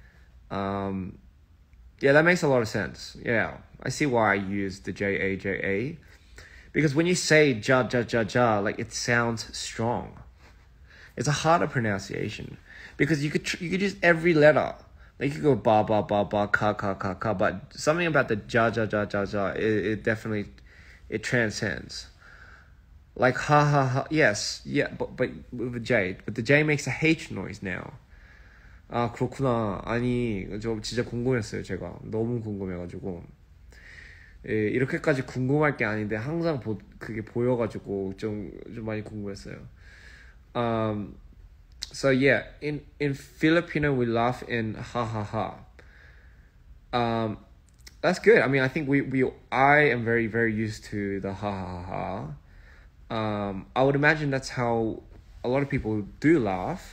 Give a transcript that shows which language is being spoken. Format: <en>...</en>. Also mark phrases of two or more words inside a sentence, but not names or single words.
<en>Yeah, that makes a lot of sense. Yeah, I see why I use the J-A, because when you say ja ja ja ja, like, it sounds strong. It's a harder pronunciation because you could use every letter. Like, you could go ba ba ba ba ka ka ka ka, but something about the ja ja ja ja ja, it definitely transcends. Like ha ha ha, yes, yeah, but with a J, but the J makes a H noise now.</en> <ko>아, 그렇구나. 아니, 저 진짜 궁금했어요. 제가 너무 궁금해가지고. 예, 이렇게까지 궁금할 게 아닌데 항상 그게 보여가지고 좀 많이 궁금했어요.</ko> <en>So yeah, in Filipino we laugh in ha ha ha. That's good. I mean, I think I am very, very used to the ha ha ha. I would imagine that's how a lot of people do laugh.</en>